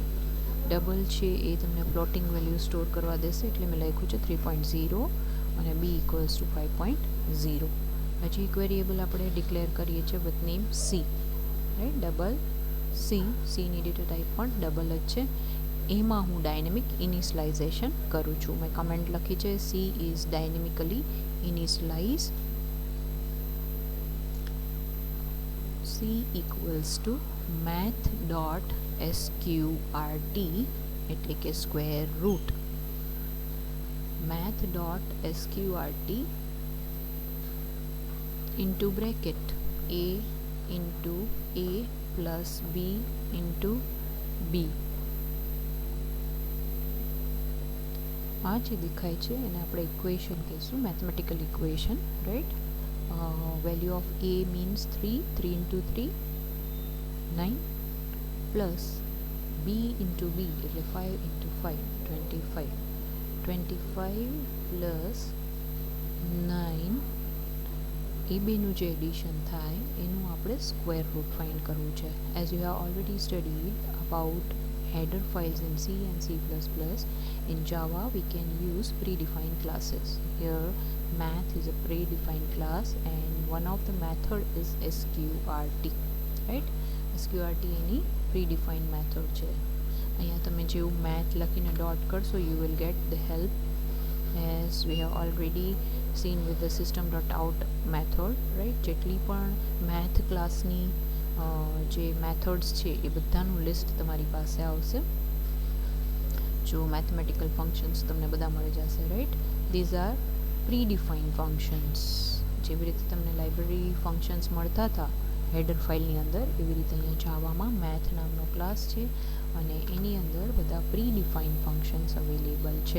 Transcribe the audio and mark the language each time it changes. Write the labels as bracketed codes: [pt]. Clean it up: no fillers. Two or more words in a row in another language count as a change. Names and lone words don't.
[gu] ડબલ છે એ તમને ફ્લોટિંગ વેલ્યુ સ્ટોર કરવા દેશે એટલે મેં લખ્યું છે 3.0 અને b [en] equals to [gu] 5.0. હજી એક વેરિયેબલ આપણે ડિક્લેર કરીએ છીએ [en] with name [gu] c, રાઈટ? ડબલ સીની ડેટા ટાઈપ પણ ડબલ જ છે. એમાં હું [en] dynamic initialization [gu] કરું છું. મેં કમેન્ટ લખી છે [en] c is dynamically initialize. c equals to math.sqrt [gu] એટલે કે [en] square root. math.sqrt into bracket a into a plus b into b. [gu] આ જે દેખાય છે એને આપણે ઇક્વેશન કહીશું, [en] mathematical equation, [gu] રાઈટ? [en] Value of a means 3 into 3 9 plus b into b એટલે 5 into 5 25 plus 9 [gu] એ બેનું જે એડિશન થાય એનું આપણે [en] square root find [gu] કરવું છે. [en] As you have already studied about header files in C and C++, in Java we can use predefined classes. Here math is a predefined class and one of the method is sqrt, right? sqrt any predefined method છે. [gu] અહીંયા તમે જેવું math લખીને ડોટ કરશો [en] you will get the help as we have already seen with the system.out method, right? [gu] જેટલી પણ math ક્લાસની જે મેથડ્સ છે એ બધાનું લિસ્ટ તમારી પાસે આવશે. જો [en] mathematical functions [gu] તમને બધા મળી જશે, રાઈટ? [en] These are predefined functions. [gu] જેવી રીતે તમને [en] library functions [gu] મળતા હતા હેડર ફાઇલની અંદર, એવી રીતે અહીંયા જાવામાં મેથ નામનો ક્લાસ છે અને એની અંદર બધા [en] predefined functions available [gu] છે.